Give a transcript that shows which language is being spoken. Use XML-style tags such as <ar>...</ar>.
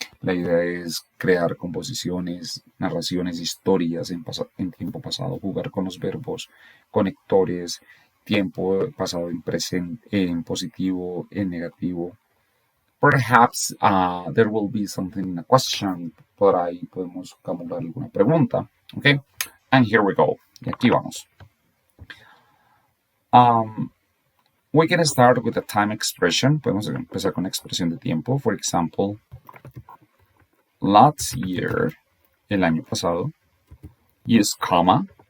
<es>La idea es crear composiciones, narraciones, historias en tiempo pasado, jugar con los verbos, conectores, tiempo pasado en presente, en positivo, en negativo.</es> <en>Perhaps there will be something in a question.</en> <es>Por ahí podemos camuflar alguna pregunta.</es> <en>Okay? And here we go.</en> <es>Y aquí vamos.</es> <en>We can start with a time expression.</en> <es>Podemos empezar con expresión de tiempo.</es> <en>For example, last year,</en> <es>el año pasado,</es> <en>use comma.</en>